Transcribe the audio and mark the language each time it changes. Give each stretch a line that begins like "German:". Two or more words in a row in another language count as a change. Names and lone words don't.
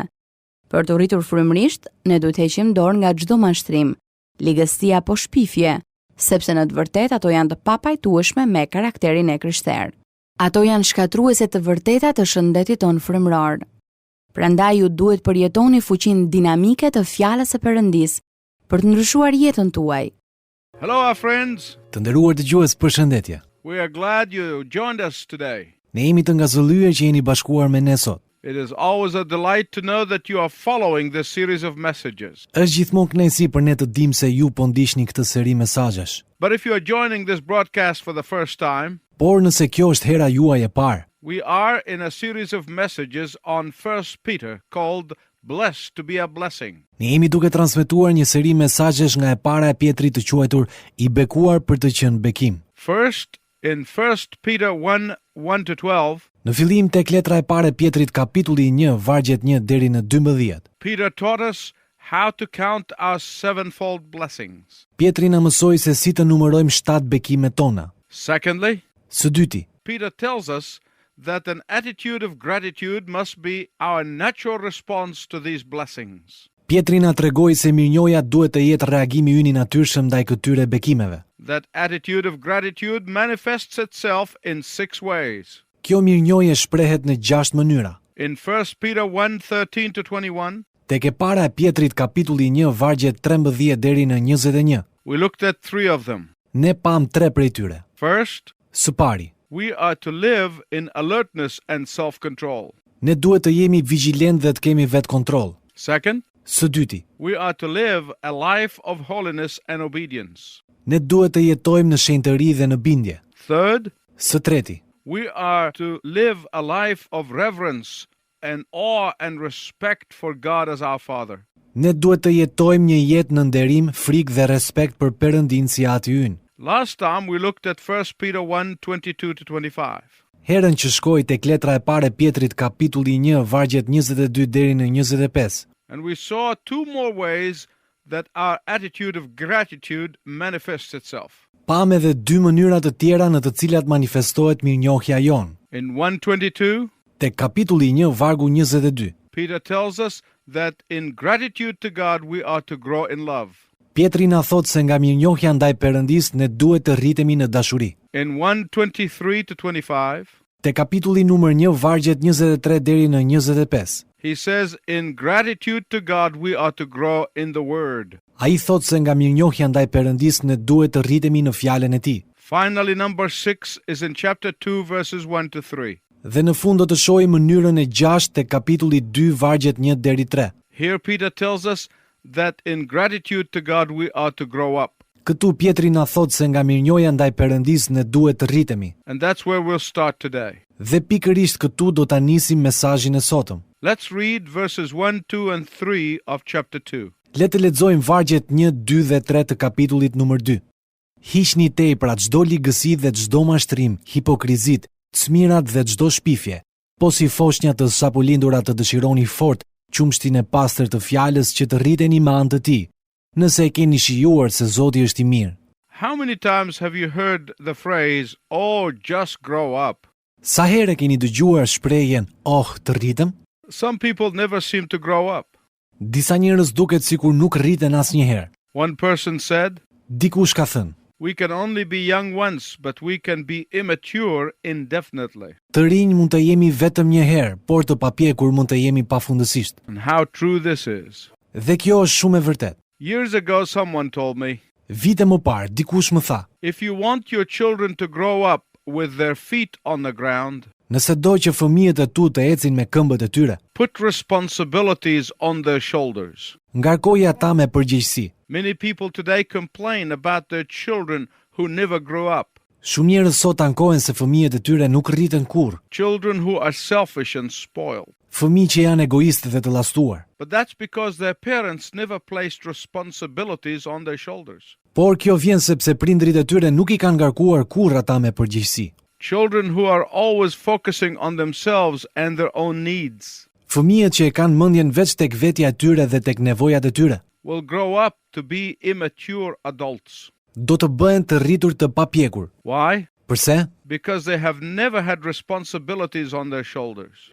Albanian: Për të rritur frymërisht, ne duhet të heqim dorë nga çdo mashtrim, ligësi apo shpifje, sepse në të vërtetë ato janë të papajtueshme me karakterin e krishterë. Ato janë shkatruese të vërteta të shëndetit tonë frymëror. Prandaj ju duhet përjetoni fuqinë dinamike të fjalës së Perëndisë për të ndryshuar jetën tuaj.
English: Hello, our friends.
Albanian: Të nderuar dëgjues, përshëndetje.
English: We are glad you joined us today.
Albanian: Ne jemi të ngazëllyer që jeni bashkuar me ne sot.
English: It is always a delight to know that you are following this series of messages.
Albanian: Është gjithmonë kënaqësi për ne të dimë se ju po ndiqni këtë seri mesazhesh.
English: But if you are joining this broadcast for the first time,
Albanian: Por nëse kjo është hera juaj e parë,
English: we are in a series of messages on 1 Peter called Blessed to be a Blessing.
Albanian: ne jemi duke transmetuar një seri mesazhesh nga e para e Pietrit të quajtur I bekuar për të qenë bekim.
English: First, in 1 Peter 1:1-12,
Albanian: Në fillim tek letra e parë e Pietrit kapitulli 1 vargjet 1 deri në 12.
English: Peter taught us how to count our sevenfold blessings.
Albanian: Pietri na mësoi se si të numërojmë 7 bekimet tona.
English: Secondly,
Albanian: Së dyti,
English: Peter tells us that an attitude of gratitude must be our natural response to these blessings.
Albanian: Pietri na tregoi se mirënjohja duhet të jetë reagimi ynë I natyrshëm ndaj këtyre bekimeve.
English: That attitude of gratitude manifests itself in 6 ways.
Albanian: Kjo mirënjohje shprehet në 6 mënyra.
English: In 1 Peter 1:13-21,
Albanian: Tek e para e Pietrit kapitulli 1 vargjet 13 deri në 21.
English: we looked at 3 of them.
Albanian: Ne pam 3 prej tyre.
English: First,
Albanian: Së pari,
English: we are to live in alertness and self-control.
Albanian: ne duhet të jemi vigjilent dhe të kemi vetë kontroll.
English: Second,
Albanian: Së dyti,
English: we are to live a life of holiness and obedience.
Albanian: ne duhet të jetojmë në shenjtëri dhe në bindje.
English: Third,
Albanian: Së treti,
English: we are to live a life of reverence and awe and respect for God as our Father.
Albanian: ne duhet të jetojmë një jetë në nderim, frikë dhe respekt për Perëndin si Ati ynë.
English: Last time we looked at 1 Peter 1:22-25.
Albanian: Herën që shkoi tek letra e parë e Pietrit kapitulli 1 vargjet 22 deri në 25.
English: And we saw 2 more ways that our attitude of gratitude manifests itself.
Albanian: Pam edhe 2 mënyra të tjera në të cilat manifestohet mirënjohja jon.
English: In 1:22,
Albanian: Tek kapitulli 1 vargu 22.
English: Peter tells us that in gratitude to God we are to grow in love.
Albanian: Pietri na thot se nga mirënjohja ndaj Perëndis ne duhet të rritemi në dashuri.
English: In 1:23-25,
Albanian: Te kapitulli numër 1 vargjet 23 deri në 25.
English: he says in gratitude to God we are to grow in the word.
Albanian: Ai thot se nga mirënjohja ndaj Perëndis ne duhet të rritemi në fjalën e Tij.
English: Finally, number 6 is in chapter 2 verses 1-3.
Albanian: Dhe në fund do të shohim mënyrën e 6 te kapitulli 2 vargjet 1 deri 3.
English: Here Peter tells us that in gratitude to God we are to grow up.
Albanian: Këtu Pietri na thot se nga mirënjohja ndaj Perëndis ne duhet të rritemi.
English: And that's where we'll start today.
Albanian: Dhe pikërisht këtu do ta nisim mesazhin e sotëm.
English: Let's read verses 1, 2, and 3 of chapter 2.
Albanian: Le të lexojmë vargjet 1, 2 dhe 3 të kapitullit numër 2. Hiqni tepra çdo ligësi dhe çdo mashtrim, hipokrizit, çmirat dhe çdo shpifje. Po si foshnja të sapulindura të dëshironi fort qumshtin e pastër të fjalës që të rriteni me anë të tij. Nëse e keni shijuar se Zoti është I mirë.
English: How many times have you heard the phrase, "Oh, just grow up"?
Albanian: Sa herë keni dëgjuar shprehjen, "Oh, të rritem"?
English: Some people never seem to grow up.
Albanian: Disa njerëz duket sikur nuk rriten asnjëherë.
English: One person said,
Albanian: Dikush ka thënë,
English: "We can only be young once, but we can be immature indefinitely."
Albanian: të rinj mund të jemi vetëm një herë, por të papjekur mund të jemi pafundësisht.
English: And how true this is.
Albanian: Dhe kjo është shumë e vërtetë.
English: Years ago, someone told me,
Albanian: Vite më parë, dikush më tha,
English: if you want your children to grow up with their feet on the ground,
Albanian: Nëse do që fëmijët e tu të ecin me këmbët e tyre,
English: put responsibilities on their shoulders.
Albanian: ngarkoji ata me përgjegjësi.
English: Many people today complain about their children who never grew up,
Albanian: Shumë njerëz sot ankohen se fëmijët e tyre nuk rriten kurrë,
English: children who are selfish and spoiled.
Albanian: fëmijë që janë egoistë dhe të llastuar.
English: But that's because their parents never placed responsibilities on their shoulders.
Albanian: Por kjo vjen sepse prindrit e tyre nuk i kanë ngarkuar kurrë ata me përgjegjësi.
English: Children who are always focusing on themselves and their own needs
Albanian: Fëmijët që e kanë mendjen veç tek vetja e tyre dhe tek nevojat e tyre,
English: will grow up to be immature adults.
Albanian: do të bëhen të rritur të papjekur.
English: Why?
Albanian: Përse?
English: Because they have never had responsibilities on their shoulders.